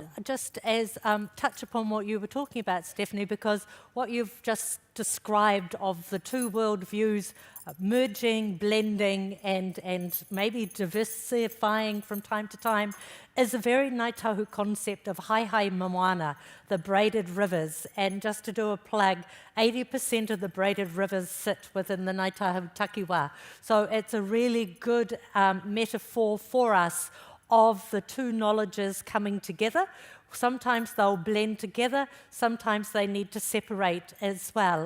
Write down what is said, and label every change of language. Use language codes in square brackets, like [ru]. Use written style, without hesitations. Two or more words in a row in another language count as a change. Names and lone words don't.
[en] Just as touch upon what you were talking about, Stephanie, because what you've just described of the two worldviews merging, blending, and maybe diversifying from time to time is a very Ngāi Tahu concept of [mi] hai moana, [en] the braided rivers. And just to do a plug, 80% of the braided rivers sit within the [mi] Ngāi Tahu takiwā. [en] So it's a really good metaphor for us of the two knowledges coming together. Sometimes they'll blend together, sometimes they need to separate as well.